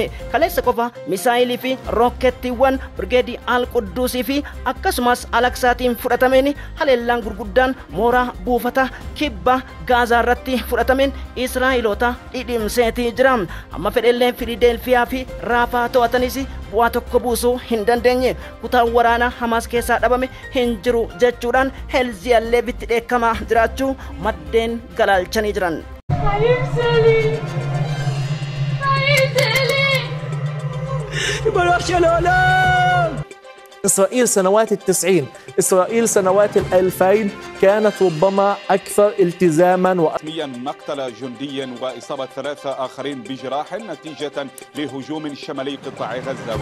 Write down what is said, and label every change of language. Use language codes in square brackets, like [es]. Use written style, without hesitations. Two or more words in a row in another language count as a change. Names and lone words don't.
[om] Kaleessa qofa misaayilii fi rookettiiwwan Birgeedii Al Qudduusii fi akkasumas Alaksaatiin fudhatameen haleellaan gurguddaan mooraa buufata kibba Gaazaa irratti fudhatameen Israa'eloota dhidhimseetii jira. Amma fedhellee Filiidelfiyaa fi Raafaa to'atanis bu'aa tokko buusuu hin dandeenye. Kutaan waraana Hamas keessaa dhabame hin jiru jechuudhaan Heelziyaan Leebitti dheekkamaa jiraachuu maddeen galaalchanii jiran. [ar] إسرائيل سنوات ال90 إسرائيل سنوات ال2000 كانت ربما أكثر التزاما رسميا مقتل جندي وإصابة 3 آخرين بجراح نتيجة لهجوم شمالي قطاع غزة.